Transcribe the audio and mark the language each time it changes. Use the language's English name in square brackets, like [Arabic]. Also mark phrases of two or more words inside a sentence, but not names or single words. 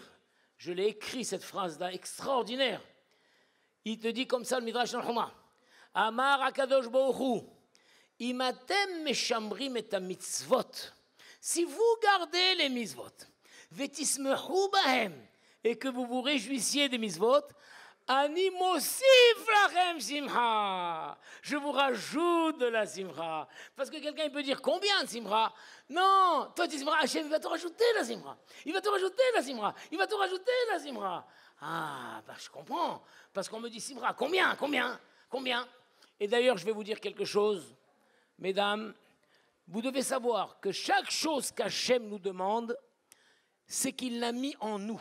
[French] Je l'ai écrit, cette phrase-là, extraordinaire. Il te dit comme ça, le Midrash Tanhuma. [Hebrew] אמר הקדוש ברוך הוא, אם אתם משמרים את מצוות. [French] Si vous gardez les mitzvot, [Hebrew] ותשמחו בהם, [French] et que vous vous réjouissiez des mitzvot, [Hebrew] אני מוסיף לכם שמחה. [French] Je vous rajoute de la simcha. Parce que quelqu'un il peut dire combien de simcha? Non, toi tu dis Hachem, il va te rajouter la simcha. Il va te rajouter la simcha. Il va te rajouter la simcha. Ah, bah, je comprends. Parce qu'on me dit simcha. Combien? Et d'ailleurs, je vais vous dire quelque chose. Mesdames, vous devez savoir que chaque chose qu'Hachem nous demande, c'est qu'il l'a mis en nous.